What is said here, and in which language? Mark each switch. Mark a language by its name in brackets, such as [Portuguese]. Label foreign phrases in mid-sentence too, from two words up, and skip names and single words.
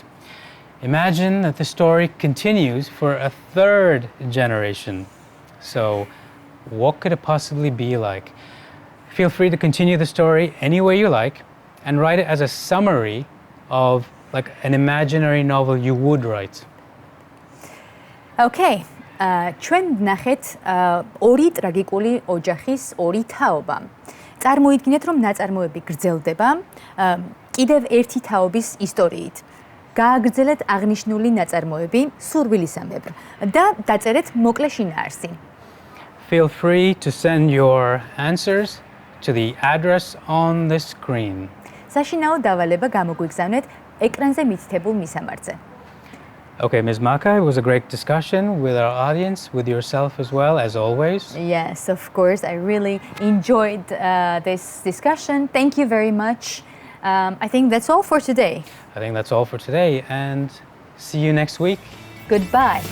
[English] Imagine that the story continues for a third generation. So, what could it possibly be like? Feel free to continue the story any way you like and write it as a summary of like an imaginary novel you would write. [Georgian] Okay, ჩვენ ვნახეთ ორი ტრაგიკული ოჯახის ორი თაობა. წარმოიდგინეთ, რომ ნაწარმოები გრძელდება კიდევ ერთი თაობის ისტორიით. გააგრძელეთ აღნიშნული ნაწარმოები სურვილისამებრ და დაწერეთ მოკლე შინაარსი. [English] Feel free to send your answers to the address on the screen. [Georgian] საშინაო დავალება გამოგვიგზავნეთ ეკრანზე მითითებულ მისამართზე. [English] Okay, Ms. Maka, it was a great discussion with our audience, with yourself as well, as always. Yes, of course. I really enjoyed this discussion. Thank you very much. I think that's all for today. I think that's all for today, and see you next week.